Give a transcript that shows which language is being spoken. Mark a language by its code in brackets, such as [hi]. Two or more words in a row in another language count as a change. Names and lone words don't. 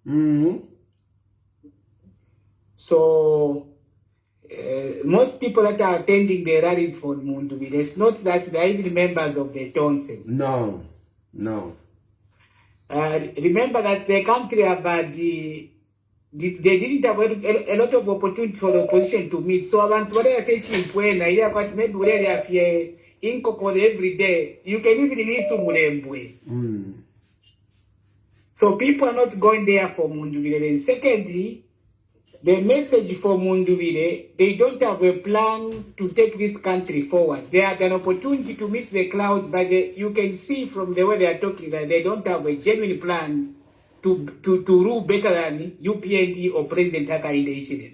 [en] So most people that are attending the rallies for Mundubile, it's not that they are even members of the Johnson. No. Remember that the country have had they didn't have a lot of opportunity for the opposition to meet. So [bem] abantu wale [en] facing when maybe [bem] wale afye inkoko [en] every day. You can even listen to Mulembwe. So people are not going there for Mundubile. Secondly, the message for Mundubile, they don't have a plan to take this country forward. They had an opportunity to meet the clouds, but you can see from the way they are talking that they don't have a genuine plan to rule better than UPND or President Hakainde.